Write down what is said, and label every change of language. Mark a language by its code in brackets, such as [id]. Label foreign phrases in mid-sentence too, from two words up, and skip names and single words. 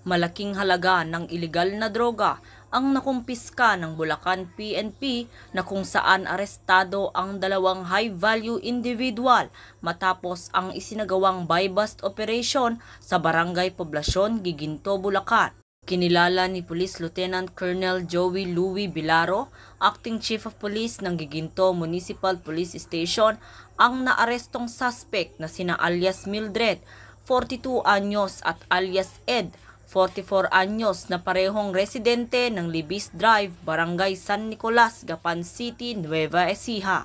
[tl] Malaking halaga ng ilegal na droga ang nakumpiska ng Bulacan PNP na kung saan arestado ang dalawang [en] high-value individual [tl] matapos ang isinagawang [en] buy-bust operation [tl] sa Barangay Poblasyon, Giginto, Bulacan. Kinilala ni Police Lieutenant Colonel Joey Louie Bilaro, [en] Acting Chief of Police [tl] ng Giginto Municipal Police Station, ang naarestong suspect na sina alias Mildred, 42 anyos at alias Ed, 44 anyos na parehong residente ng Libis Drive, Barangay San Nicolas, Gapan City, Nueva Ecija.